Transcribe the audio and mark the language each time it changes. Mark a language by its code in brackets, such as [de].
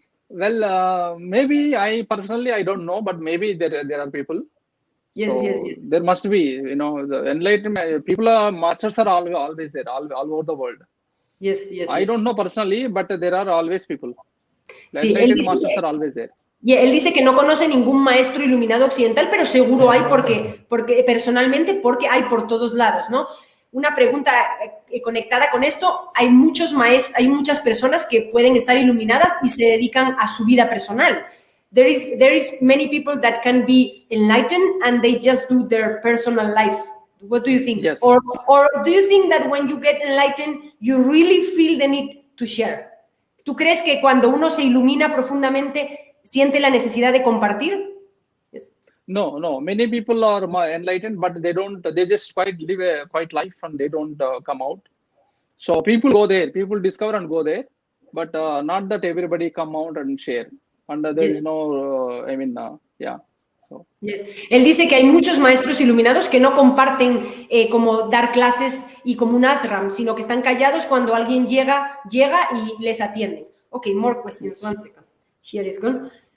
[en] Well, maybe I don't know, but maybe there are people. Yes. There must be, the enlightenment people masters are always there, all over the world. Yes. I don't know personally, but there are always people. The enlightened masters are always there. [es] Él dice que no conoce ningún maestro iluminado occidental, pero seguro hay porque personalmente hay por todos lados, ¿no? Una pregunta conectada con esto, hay muchas personas que pueden estar iluminadas y se dedican a su vida personal. [en] There is many people that can be enlightened and they just do their personal life. What do you think? Yes. Or do you think that when you get enlightened, you really feel the need to share? [es] ¿Tú crees que cuando uno se ilumina profundamente, siente la necesidad de compartir? [en] Yes. No. Many people are enlightened, but they just live a quiet life and they don't come out. So people go there, people discover and go there, but not that everybody come out and share. And there is no, So. Yes. [es] Él dice que hay muchos maestros iluminados que no comparten como dar clases y como un ashram, sino que están callados cuando alguien llega y les atienden. [en] Okay, more questions. One second. Here is gone.